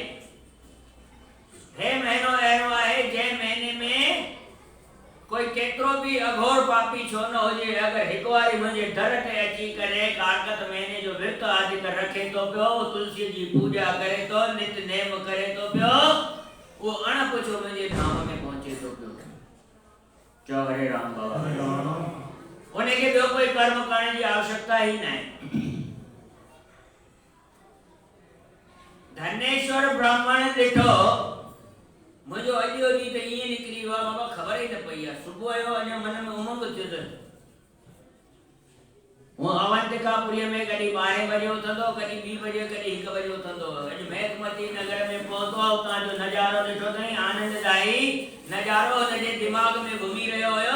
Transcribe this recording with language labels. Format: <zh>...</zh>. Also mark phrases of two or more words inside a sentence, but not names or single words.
<sd>हे महीनो अहिड़ो आहे जंहिं महीने में कोई केतिरो बि अघोर पापी छो न हुजे, अगरि हिकु वारी मुंहिंजे दर ते अची करे कारकत महीने जो विर्त आदि रखे थो पियो, तुलसी जी पूजा करे थो, नितनेम करे थो पियो, उहो अणपुछो मुंहिंजे धाम में पहुचे थो पियो। जय हरे राम बाबा। उनखे ॿियो कोई कर्म करण जी आवश्यकता ही न आहे। धनेश्वर ब्राह्मण ॾिठो मुंहिंजो अॼु जो ॾींहुं त ईअं निकिरी वियो आहे बाबा, ख़बर ई न पई आहे। सुबुह जो अञा मन में उमंग थियो त हूअं अवंतिकापुरीअ में कॾहिं 12 बजे उथंदो, कॾहिं 2 बजे, कॾहिं 1 बजे उथंदो। अॼु महकमती नगर में पहुतो, उतां जो नज़ारो ॾिठो अथई, आनंददायी नज़ारो हुनजे दिमाग़ में घुमी रहियो हुयो।</sd>